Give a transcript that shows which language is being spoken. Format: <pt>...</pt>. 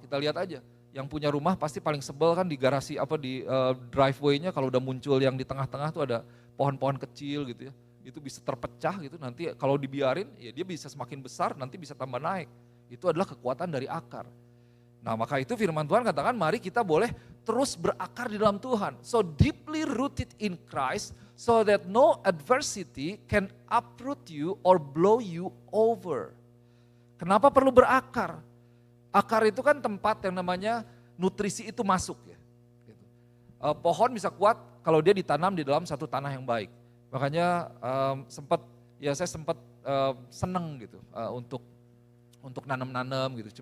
<id>Kita lihat aja, yang punya rumah pasti paling sebel kan di garasi di driveway-nya kalau udah muncul yang di tengah-tengah tuh ada pohon-pohon kecil gitu ya. Itu bisa terpecah gitu, nanti kalau dibiarin ya dia bisa semakin besar, nanti bisa tambah naik. Itu adalah kekuatan dari akar. Nah maka itu firman Tuhan katakan mari kita boleh terus berakar di dalam Tuhan.</id> <en>So deeply rooted in Christ so that no adversity can uproot you or blow you over.</en> <id>Kenapa perlu berakar? Akar itu kan tempat yang namanya nutrisi itu masuk ya. Pohon bisa kuat kalau dia ditanam di dalam satu tanah yang baik. Makanya saya sempat seneng gitu untuk nanam-nanam gitu.</id>